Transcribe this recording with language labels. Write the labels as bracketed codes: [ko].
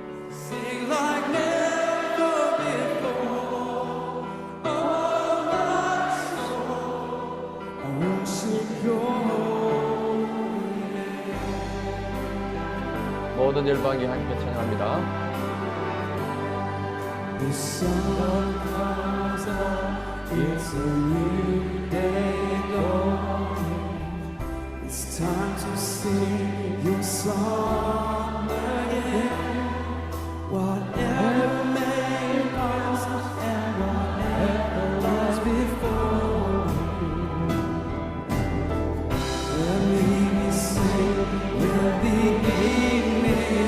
[en] Sing like never before, oh my soul, I worship Your holy name. [ko] 모든 열방이 함께 찬양합니다. [en] The sun comes up, it's a new day dawning. It's time to sing your song again. Whatever may pass and whatever lies before me, we'll be sing, we'll be evening.